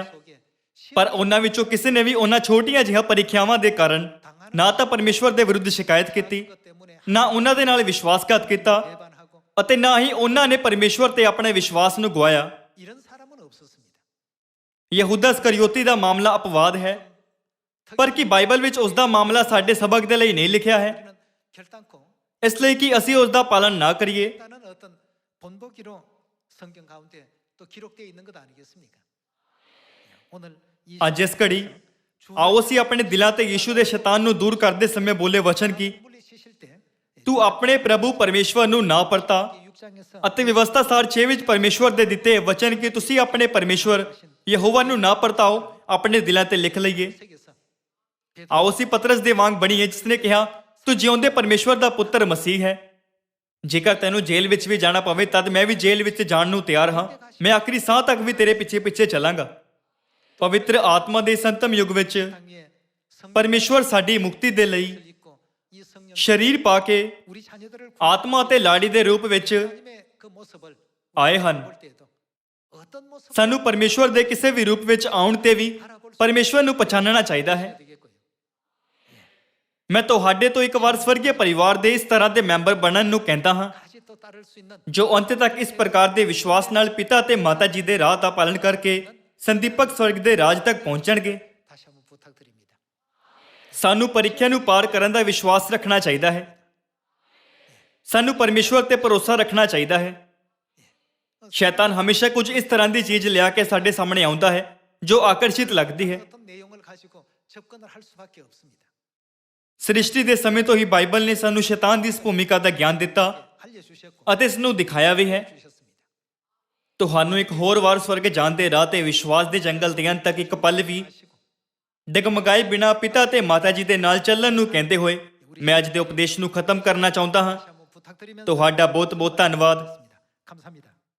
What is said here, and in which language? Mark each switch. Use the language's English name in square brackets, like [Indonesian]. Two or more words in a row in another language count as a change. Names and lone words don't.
[Korean] 속에 [Punjabi] ਪਰ ਉਹਨਾਂ ਵਿੱਚੋਂ ਕਿਸੇ ਨੇ ਵੀ ਉਹਨਾਂ ਛੋਟੀਆਂ ਜਿਹੀਆਂ ਪ੍ਰੀਖਿਆਵਾਂ ਦੇ ਕਾਰਨ ਨਾ ਤਾਂ ਪਰਮੇਸ਼ਵਰ ਦੇ ਵਿਰੁੱਧ ਸ਼ਿਕਾਇਤ ਕੀਤੀ, [Korean] 것 때문에 [Punjabi] ਨਾ ਉਹਨਾਂ ਦੇ ਨਾਲ ਵਿਸ਼ਵਾਸਘਾਤ ਕੀਤਾ [Korean] 배반하고 [Punjabi] ਅਤੇ ਨਾ ਹੀ ਉਹਨਾਂ ਨੇ ਪਰਮੇਸ਼ਵਰ ਤੇ ਆਪਣੇ ਵਿਸ਼ਵਾਸ ਨੂੰ ਗਵਾਇਆ। [Korean] 이런 사람은 없었습니다. [Punjabi] ਯਹੂਦਾ ਸਕਰਿਓਤੀ ਦਾ ਮਾਮਲਾ ਅਪਵਾਦ ਹੈ, ਪਰ ਕੀ ਬਾਈਬਲ ਵਿੱਚ ਉਸ ਦਾ ਮਾਮਲਾ ਸਾਡੇ ਸਬਕ ਦੇ ਲਈ ਨਹੀਂ ਲਿਖਿਆ ਹੈ? [Korean] 우리는 결단코 [Punjabi] ਇਸ ਲਈ ਕਿ ਅਸੀਂ ਉਸ ਦਾ ਪਾਲਨ ਨਾ ਕਰੀਏ। [Korean] 일단은 어떤 본보기로 성경 가운데 또 기록되어 있는 것 아니겠습니까? 오늘 이 [Punjabi] ਅੱਜ ਇਸ ਘੜੀ ਆਓ ਅਸੀਂ ਆਪਣੇ ਦਿਲਾਂ ਤੇ ਯੀਸ਼ੂ ਦੇ ਸ਼ੈਤਾਨ ਨੂੰ ਦੂਰ ਕਰਦੇ ਸਮੇਂ ਬੋਲੇ ਵਚਨ ਕੀ [Korean] 물리치실 때 [Punjabi] ਤੂੰ ਆਪਣੇ ਪ੍ਰਭੂ ਪਰਮੇਸ਼ਵਰ ਨੂੰ ਨਾ ਪਰਤਾ [Korean] 6장에서 [Punjabi] ਅਤੇ ਵਿਵਸਥਾ ਸਾਰ 6 ਵਿੱਚ ਪਰਮੇਸ਼ਵਰ ਦੇ ਦਿੱਤੇ ਵਚਨ ਕਿ ਤੁਸੀਂ ਆਪਣੇ ਪਰਮੇਸ਼ਵਰ ਯਹੋਵਾ ਨੂੰ ਨਾ ਪਰਤਾਓ ਆਪਣੇ ਦਿਲਾਂ ਤੇ ਲਿਖ ਲਈਏ। [Korean] 책에서 [Punjabi] ਆਓ ਅਸੀਂ ਪਤਰਸ ਦੇ ਵਾਂਗ ਬਣੀਏ ਜਿਸ ਨੇ ਕਿਹਾ ਤੂੰ ਜਿਉਂਦੇ ਪਰਮੇਸ਼ਵਰ ਦਾ ਪੁੱਤਰ ਮਸੀਹ ਹੈ। ਜੇਕਰ ਤੈਨੂੰ ਜੇਲ੍ਹ ਵਿੱਚ ਵੀ ਜਾਣਾ ਪਵੇ ਤਦ ਮੈਂ ਵੀ ਜੇਲ੍ਹ ਵਿੱਚ ਜਾਣ ਨੂੰ ਤਿਆਰ ਹਾਂ। ਮੈਂ ਆਖਰੀ ਸਾਹ ਤੱਕ ਵੀ ਤੇਰੇ ਪਿੱਛੇ ਪਿੱਛੇ ਚੱਲਾਂਗਾ। ਪਵਿੱਤਰ ਆਤਮਾ ਦੇ ਸੰਤਮ ਯੁੱਗ ਵਿੱਚ [Korean] 땅 위에 [Punjabi] ਪਰਮੇਸ਼ਵਰ ਸਾਡੀ ਮੁਕਤੀ ਦੇ ਲਈ [Korean] 성령을 입고 이 성령 [Punjabi] ਸਰੀਰ ਪਾ ਕੇ [Korean] 우리 자녀들을 [Punjabi] ਆਤਮਾ ਅਤੇ ਲਾੜੀ ਦੇ ਰੂਪ ਵਿੱਚ [Korean] 하나님의 그 모습을 [Punjabi] ਆਏ ਹਨ। [Korean] 볼 때에도 어떤 모습을 [Punjabi] ਸਾਨੂੰ ਪਰਮੇਸ਼ਵਰ ਦੇ ਕਿਸੇ ਵੀ ਰੂਪ ਵਿੱਚ ਆਉਣ ਤੇ ਵੀ ਪਰਮੇਸ਼ਵਰ ਨੂੰ ਪਛਾਣਨਾ ਚਾਹੀਦਾ ਹੈ। [Korean] 되겠고요. [Punjabi] ਮੈਂ ਤੁਹਾਡੇ ਤੋਂ ਇੱਕ ਵਾਰ ਸਵਰਗੀ ਪਰਿਵਾਰ ਦੇ ਇਸ ਤਰ੍ਹਾਂ ਦੇ ਮੈਂਬਰ ਬਣਨ ਨੂੰ ਕਹਿੰਦਾ ਹਾਂ [Korean] 다시 또 따를 수 있는 [Punjabi] ਜੋ ਅੰਤ ਤੱਕ ਇਸ ਪ੍ਰਕਾਰ ਦੇ ਵਿਸ਼ਵਾਸ ਨਾਲ ਪਿਤਾ ਅਤੇ ਮਾਤਾ ਜੀ ਦੇ ਰਾਹ ਦਾ ਪਾਲਨ ਕਰਕੇ ਸੰਦੀਪਕ ਸਵਰਗ ਦੇ ਰਾਜ ਤੱਕ ਪਹੁੰਚਣਗੇ। [Korean] 다시 한번 부탁드립니다. [Punjabi] ਸਾਨੂੰ ਪ੍ਰੀਖਿਆ ਨੂੰ ਪਾਰ ਕਰਨ ਦਾ ਵਿਸ਼ਵਾਸ ਰੱਖਣਾ ਚਾਹੀਦਾ ਹੈ। ਸਾਨੂੰ ਪਰਮੇਸ਼ਵਰ ਤੇ ਭਰੋਸਾ ਰੱਖਣਾ ਚਾਹੀਦਾ ਹੈ। ਸ਼ੈਤਾਨ ਹਮੇਸ਼ਾ ਕੁਝ ਇਸ ਤਰ੍ਹਾਂ ਦੀ ਚੀਜ਼ ਲਿਆ ਕੇ ਸਾਡੇ ਸਾਹਮਣੇ ਆਉਂਦਾ ਹੈ ਜੋ ਆਕਰਸ਼ਿਤ ਲੱਗਦੀ ਹੈ। [Korean] 어떤 내용을 가지고 접근을 할 수밖에 없습니다. [Punjabi] ਸ੍ਰਿਸ਼ਟੀ ਦੇ ਸਮੇਂ ਤੋਂ ਹੀ ਬਾਈਬਲ ਨੇ ਸਾਨੂੰ ਸ਼ੈਤਾਨ ਦੀ ਇਸ ਭੂਮਿਕਾ ਦਾ ਗਿਆਨ ਦਿੱਤਾ [Korean] 알려주셨고 [Punjabi] ਅਤੇ ਇਸ ਨੂੰ ਦਿਖਾਇਆ ਵੀ ਹੈ। [Korean] 주셨습니다. [Punjabi] ਤੁਹਾਨੂੰ ਇੱਕ ਹੋਰ ਵਾਰ ਸਵਰਗ ਜਾਣ ਦੇ ਰਾਹ ਤੇ ਵਿਸ਼ਵਾਸ ਦੇ ਜੰਗਲ ਦੇ ਅੰਤ ਤੱਕ ਇੱਕ ਪਲ ਵੀ [Korean] 하시고 [Punjabi] ਡਗਮਗਾਏ ਬਿਨਾ ਪਿਤਾ ਤੇ ਮਾਤਾ ਜੀ ਦੇ ਨਾਲ ਚੱਲਣ ਨੂੰ ਕਹਿੰਦੇ ਹੋਏ ਮੈਂ ਅੱਜ ਦੇ ਉਪਦੇਸ਼ ਨੂੰ ਖਤਮ ਕਰਨਾ ਚਾਹੁੰਦਾ ਹਾਂ। [Korean] 다시 한번 부탁드리면서 [Punjabi] ਤੁਹਾਡਾ ਬਹੁਤ ਬਹੁਤ ਧੰਨਵਾਦ। [Korean] 감사합니다.